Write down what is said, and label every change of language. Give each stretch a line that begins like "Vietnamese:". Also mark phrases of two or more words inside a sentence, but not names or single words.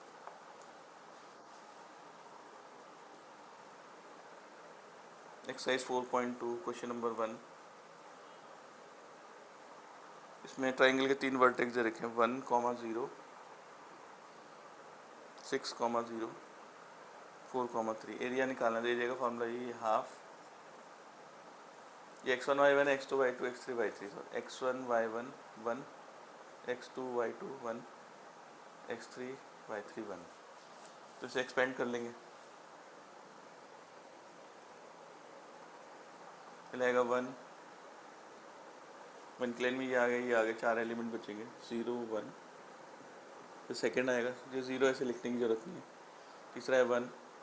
English: Exercise 4.2 question number 1,
Hindi: इसमें ट्राइंगल के 3 वर्टेक्स दे रखे हैं 1, 0, 6, 0, 4, 3। एरिया निकालना है, एरिया का फॉर्मूला ये हाफ, ये x1 y1 x2 y2 x3 y3 x1 y1 1 x2 y2 1 x3 y3 1। तो इसे एक्सपेंड कर लेंगे, मिलेगा 1 वन के लाइन में ये आ गया 4 एलिमेंट बचेंगे 0 1, फिर सेकेंड आएगा, जो 0 ऐसे लिखने की ज़रूरत नहीं है, तीसरा है 1,